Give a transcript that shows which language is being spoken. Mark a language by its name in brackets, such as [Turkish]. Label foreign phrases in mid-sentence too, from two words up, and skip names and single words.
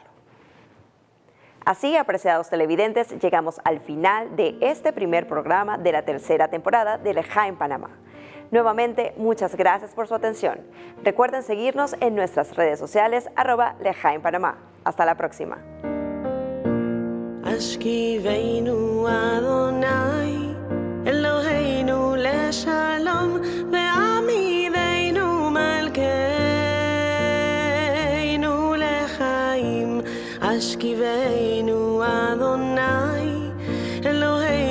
[Spanish] Así, apreciados televidentes, llegamos al final de este primer programa de la tercera temporada de Lejaim Panamá. Nuevamente, muchas gracias por su atención. Recuerden seguirnos en nuestras redes sociales @Lejaim Panamá. Hasta la próxima. [Hebrew] השכיבנו אדני אלהינו לשלום והעמידנו מלכנו לחיים השכיבנו אדני אלהינו